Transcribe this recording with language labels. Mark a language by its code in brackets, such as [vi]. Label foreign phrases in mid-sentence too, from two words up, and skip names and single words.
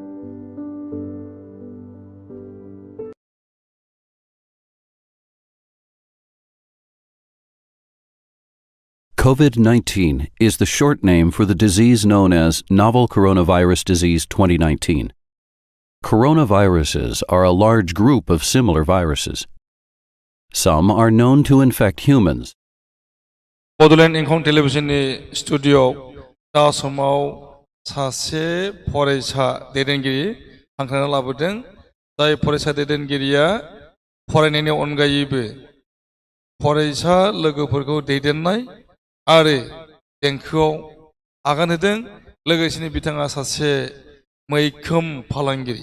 [en] COVID-19 is the short name for the disease known as Novel Coronavirus Disease 2019. Coronaviruses are a large group of similar viruses. Some are known to infect humans. [brx] बड'लेण्ड इंखं टेलिभिजननि स्टुडिय'आव दा समाव सासे फरायसा दैदेनगिरि हांख्रायना लाबोदों जाय फरायसा दैदेनगिरिया फरायनायनि अनगायैबो फरायसा लोगोफोरखौ दैदेननाय आरो देंखोआव आगान होदों लोगोसेनो बिथाङा सासे मैखोम फालांगिरि